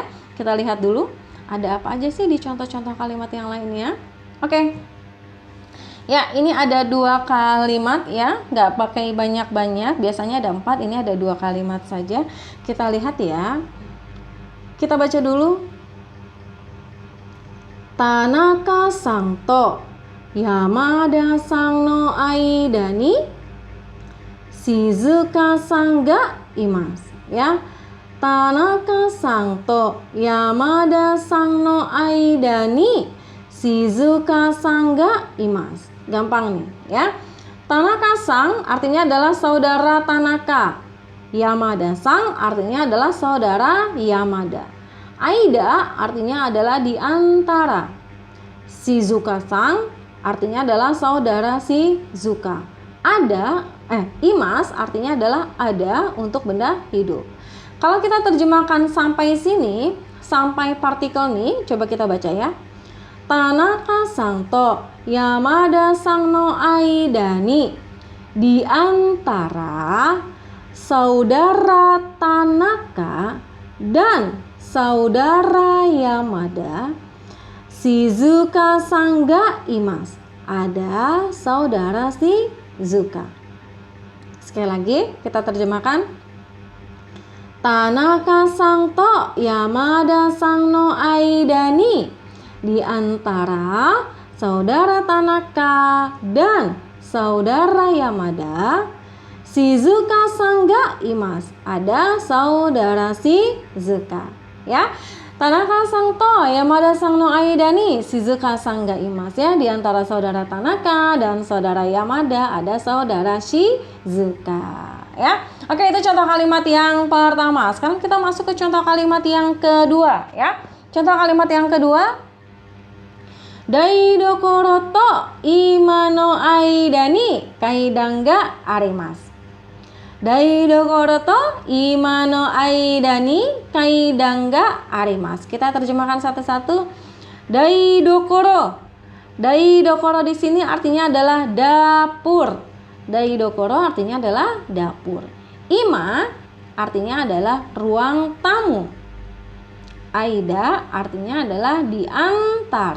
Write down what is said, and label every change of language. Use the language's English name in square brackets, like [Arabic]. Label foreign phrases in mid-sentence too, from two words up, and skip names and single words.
[Indonesian] Kita lihat dulu ada apa aja sih di contoh-contoh kalimat yang lainnya. Oke. Ya, ini ada 2 kalimat, ya, nggak pakai banyak-banyak. Biasanya ada 4, ini ada 2 kalimat saja. Kita lihat, ya. Kita baca dulu. [Japanese] 田中さんと山田さんの間に静香さんがいます, ya. 田中さんと山田さんの間に静香さんがいます. [Indonesian] Gampang nih, ya. Tanaka-san artinya adalah saudara Tanaka. Yamada-san artinya adalah saudara Yamada. Aida artinya adalah di antara. Shizuka-san artinya adalah saudara Shizuka. Imas artinya adalah ada untuk benda hidup. Kalau kita terjemahkan sampai sini, sampai partikel nih, coba kita baca, ya. [Japanese] 田中さんと山田さんの間に, [Indonesian] di antara saudara Tanaka dan saudara Yamada, [Japanese] 静香さんがいます, [Indonesian] ada saudara Shizuka. Sekali lagi kita terjemahkan. [Japanese] 田中さんと山田さんの間に, [Indonesian] di antara saudara Tanaka dan saudara Yamada, [Japanese] 静香さんがいます, [Indonesian] ada saudara Shizuka, ya. [Japanese] 田中さんと山田さんの間に静香さんがいます, [Indonesian] ya. Di antara saudara Tanaka dan saudara Yamada ada saudara Shizuka, ya. Oke, itu contoh kalimat yang pertama. Sekarang kita masuk ke contoh kalimat yang kedua, ya. Contoh kalimat yang kedua. [Japanese] 台所と居間の間に階段があります. 台所と居間の間に階段があります. [Indonesian] Kita terjemahkan satu-satu. Daidokoro. Daidokoro di sini artinya adalah dapur. Daidokoro artinya adalah dapur. Ima artinya adalah ruang tamu. Aida artinya adalah di antara.